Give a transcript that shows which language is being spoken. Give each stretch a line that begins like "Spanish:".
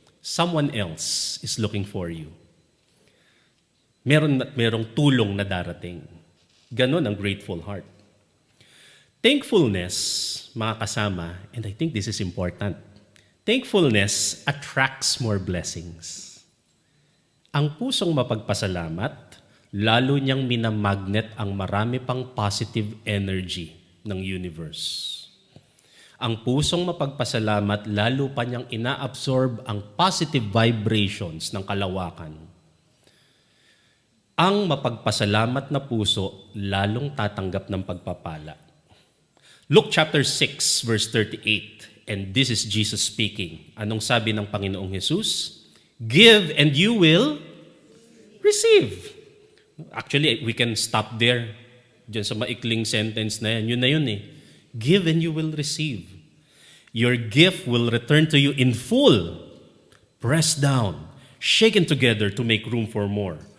English: Someone else is looking for you.
Filipino: Merong tulong na darating. Ganon ang
English: grateful heart. Thankfulness,
Filipino: mga kasama,
English: and I think this is important, thankfulness attracts more blessings.
Filipino: Ang pusong mapagpasalamat, lalo niyang minamagnet ang marami pang
English: positive energy
Filipino: ng universe. Ang pusong mapagpasalamat, lalo pa niyang ina-absorb ang
English: positive vibrations
Filipino: ng kalawakan. Ang mapagpasalamat na puso, lalong tatanggap ng pagpapala.
English: Luke chapter 6, verse 38, and this is Jesus speaking.
Filipino: Anong sabi ng Panginoong Jesus?
English: Give and you will receive. Actually, we can stop there.
Filipino: Diyan sa maikling sentence na yan. Yun na yun eh.
English: Give and you will receive. Your gift will return to you in full. Pressed down, shaken together to make room for more.